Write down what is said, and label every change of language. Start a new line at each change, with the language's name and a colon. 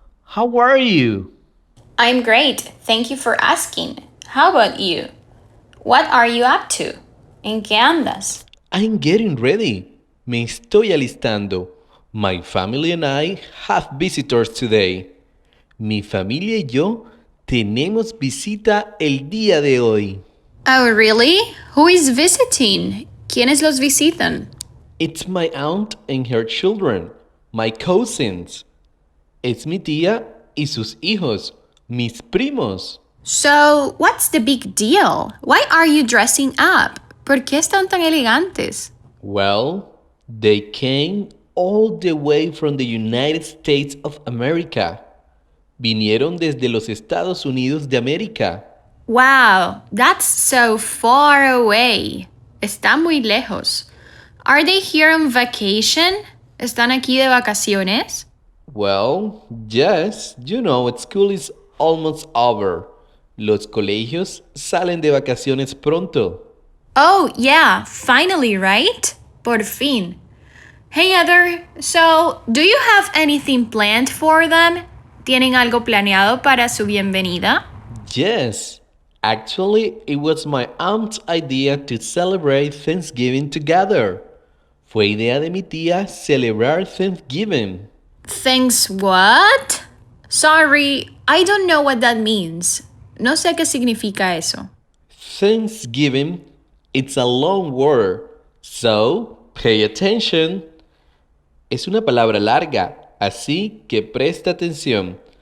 English: How are you? I'm great. Thank you for asking. How about you? What are you up to?
Spanish: ¿En qué andas?
English: I'm getting ready.
Spanish: Me estoy alistando.
English: My family and I have visitors today.
Spanish: Mi familia y yo tenemos visita el día de hoy.
English: Oh, really? Who is visiting?
Spanish: ¿Quiénes los visitan?
English: It's my aunt and her children, my cousins.
Spanish: Es mi tía y sus hijos, mis primos.
English: So, what's the big deal? Why are you dressing up?
Spanish: ¿Por qué están tan elegantes?
English: Well, they came all the way from the United States of America.
Spanish: Vinieron desde los Estados Unidos de América.
English: Wow, that's so far away.
Spanish: Está muy lejos.
English: Are they here on vacation?
Spanish: ¿Están aquí de vacaciones?
English: Well, yes, you know, school is almost over.
Spanish: Los colegios salen de vacaciones pronto.
English: Oh, yeah, finally, right?
Spanish: Por fin.
English: Hey, Heather, so, do you have anything planned for them?
Spanish: ¿Tienen algo planeado para su bienvenida?
English: Yes, actually, it was my aunt's idea to celebrate Thanksgiving together.
Spanish: Fue idea de mi tía celebrar Thanksgiving.
English: Thanks what? Sorry, I don't know what that means.
Spanish: No sé qué significa eso.
English: Thanksgiving, it's a long word, so pay attention.
Spanish: Es una palabra larga, así que presta atención.